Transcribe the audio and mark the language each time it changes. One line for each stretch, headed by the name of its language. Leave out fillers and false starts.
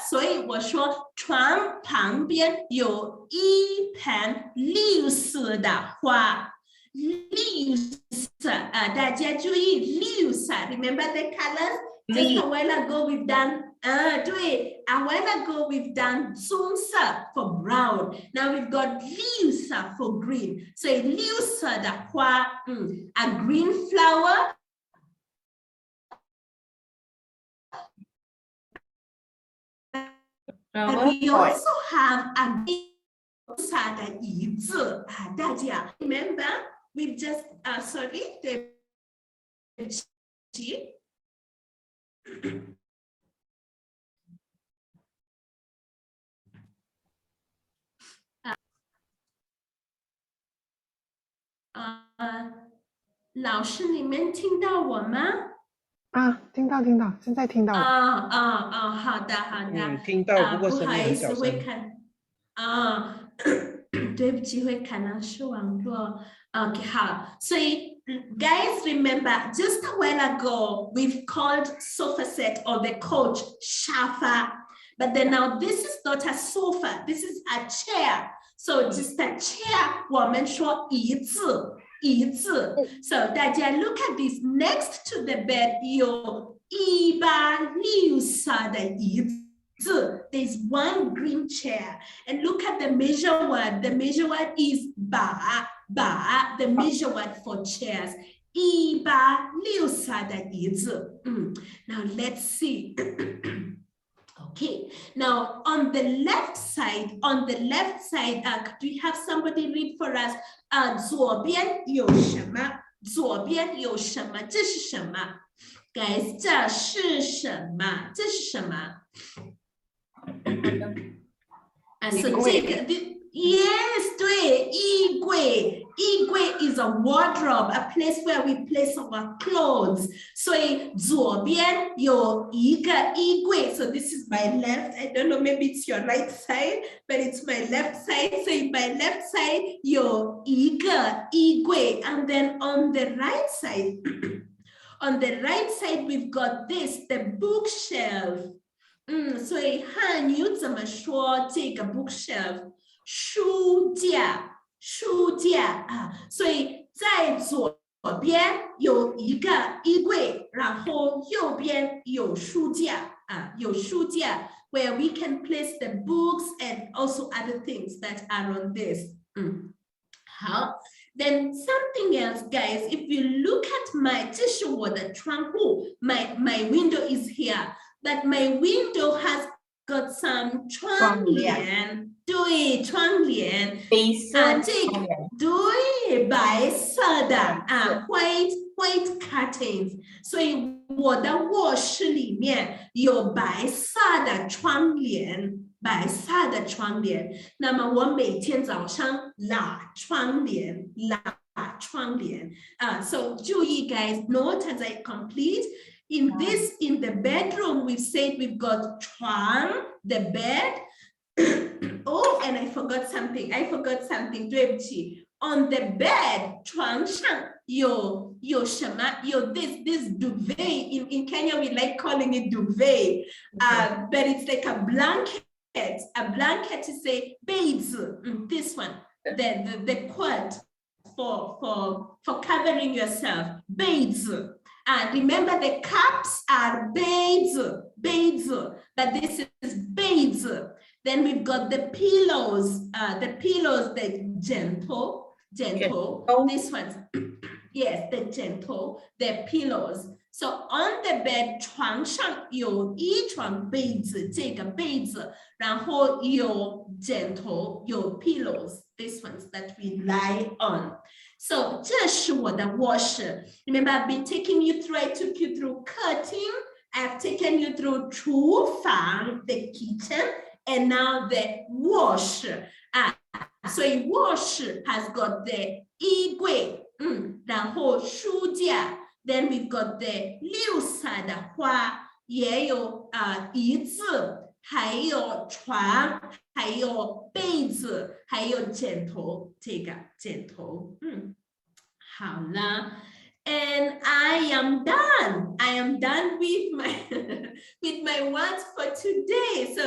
Chinese: 所以我说床旁边有一盆绿色的花。绿色大家注意绿色
English: Remember the colors? Just a while ago we've done对 a while ago we've done 棕色 for brown. Now we've got 绿色 for green.
Chinese: 所以绿色的花
English: a green flower. We also have a big椅子 大家 remember we've just sorry
Chinese: 对不起老师你们听到我吗？听到，现在听到了。好的。听到，不过不好意思，声音很小声。会看对不起，会可能是网络。
English: Okay,
Chinese: 好，所以
English: guys remember just a while ago we've called sofa set or the couch shafa, but then now this is not a sofa, this is a chair. So just a chair, 我们说椅子。 So 大家 look at this next to the bed
Chinese: 有一把绿色的椅子
English: There's one green chair and look at the measure word. The measure word is 把 the measure word for chairs.
Chinese: 一把绿色的椅子
English: Now let's see. Okay, now on the left side, could we have somebody read for us?
Chinese: 左边有什么左边有什么？这是什么 ？Guys， 这是什么？这是什么？ so 这个 yes， 对，衣柜。
English: 衣柜 is a wardrobe, a place where we place our clothes.
Chinese: 所以左边有一个衣柜
English: so this is my left. I don't know, maybe it's your right side, but it's my left side. So in my left side
Chinese: 有一个衣柜
English: and then on the right side, on the right side we've got this, the bookshelf.
Chinese: 所以汉语怎么说这个 bookshelf？书架。书架啊，所以在左边有一个衣柜，然后右边有书架啊，有书架
English: where we can place the books and also other things that are on this.
Chinese: 好 ，then something else, guys. If you look at my，这是我的窗户，my window is here, but my window has got some 窗帘。对，窗帘，这个对白色的
English: white curtains，
Chinese: 所以我的卧室里面有白色的窗帘，白色的窗帘。那么我每天早上拉窗帘，拉窗帘啊。
English: So 注意 guys, note as I complete. In the bedroom, we've said we've got 床 the bed. Oh, and I forgot something.
Chinese: 对不起
English: On the bed,
Chinese: 床上有什么？
English: 有 this duvet. In Kenya, we like calling it duvet. But it's like a blanket. A blanket is a 被子. This one, the quilt for covering yourself.
Chinese: 被子.
English: Remember, the cups are 杯子, but this is 被子. Then we've got the pillows, the gentle. This one's, yes, the gentle, the pillows. So on the bed,
Chinese: 床上有一床被子，这个被子，然后有
English: gentle，有 pillows, these ones that we lie on.
Chinese: So 这是我的卧室。
English: Remember, I've been taking you through, I took you through 客厅, I've taken you through 厨房, the kitchen, and now the 卧室。
Chinese: 所以卧室
English: has got the
Chinese: 衣柜，然后书架。
English: Then we've got the
Chinese: 绿色的花，也有椅子，还有床，还有被子，还有枕头，这个枕头，好了。
English: And I am done with my words for today.